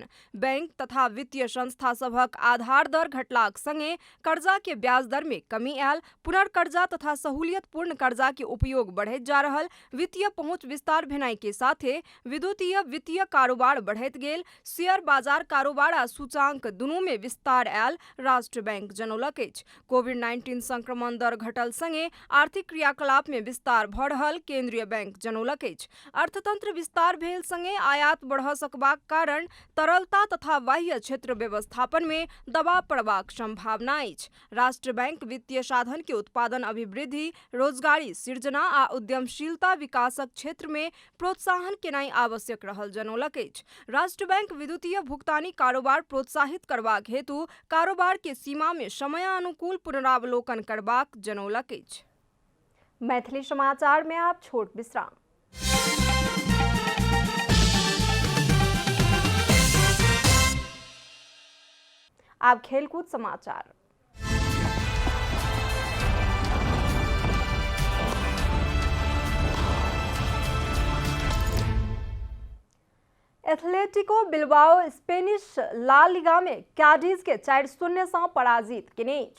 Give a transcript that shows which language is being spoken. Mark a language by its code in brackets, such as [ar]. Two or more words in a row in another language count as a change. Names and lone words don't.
[mai] बैंक तथा वित्तीय संस्था सभक आधार दर घटलाक संगे कर्जा के ब्याज दर में कमी आयल, पुनर्कर्जा तथा सहूलियतपूर्ण कर्जा के उपयोग बढ़ैत जा रहल, वित्तीय पहुंच विस्तार भेनाइ के साथे विद्युतीय वित्तीय कारोबार बढ़ैत गेल, शेयर बाजार कारोबार आ सूचांक दुनू में विस्तार आयल, राष्ट्र बैंक जनौलक अछि। कोविड-19 संक्रमण दर घटल संगे आर्थिक क्रियाकलाप में विस्तार भऽ रहल, केंद्रीय बैंक जनौलक अछि। अर्थतंत्र विस्तार भेल संगे आयात बढ़ सकबाक कारण तरलता तथा बाह्य क्षेत्र व्यवस्थापन में दबाव पड़बाक संभावना अछि। राष्ट्र बैंक वित्तीय साधन के उत्पादन अभिवृद्धि, रोजगारी सृजना आ उद्यमशीलता विकासक क्षेत्र में प्रोत्साहन केनाइ आवश्यक रहल जनौलक अछि। राष्ट्र बैंक विद्युतीय भुगतानी कारोबार प्रोत्साहित करबाक हेतु कारोबार के सीमा में समयानुकूल पुनरावलोकन करबाक जनौलक अछि। मैथिली समाचार में आप छोट विश्राम। आप खेलकूद समाचार। एथलेटिको बिल्बाओ स्पेनिश ला लिगा में कैडिज के 4-0 से पराजित केने अछि।